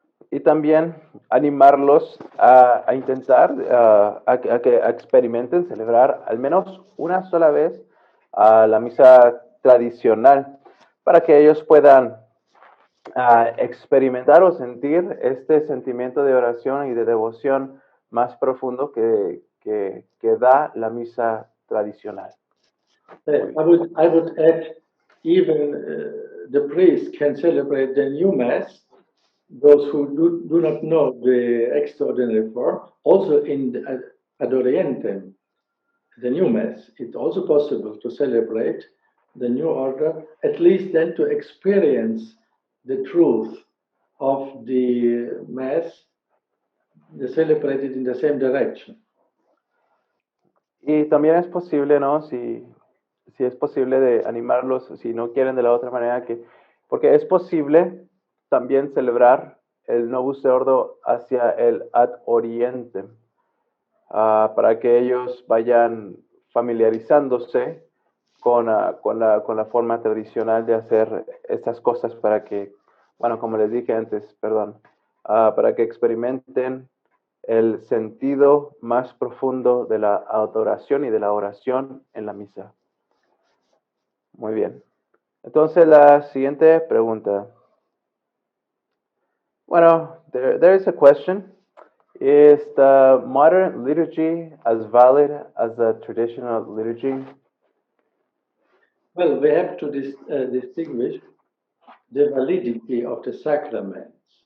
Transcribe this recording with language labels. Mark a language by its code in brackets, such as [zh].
[es] Y también animarlos a intentar, a experimenten celebrar al menos una sola vez la misa tradicional, para que ellos puedan experimentar o sentir este sentimiento de oración y de devoción más profundo que da la misa tradicional. [en] I would add, even the priest can celebrate the new Mass. Those who do not know the extraordinary form, also in the ad orientem, the new Mass, it's also possible to celebrate the new order, at least then to experience the truth of the Mass, celebrated in the same direction. [es] Y también es posible, ¿no? Si es posible de animarlos, si no quieren de la otra manera, porque es posible también celebrar el Novus Ordo hacia el ad orientem, para que ellos vayan familiarizándose con la forma tradicional de hacer estas cosas para que, bueno, como les dije antes, para que experimenten el sentido más profundo de la adoración y de la oración en la misa. Muy bien. Entonces, la siguiente pregunta. [en] Bueno, there is a question. Is the modern liturgy as valid as the traditional liturgy? Well, we have to distinguish the validity of the sacraments.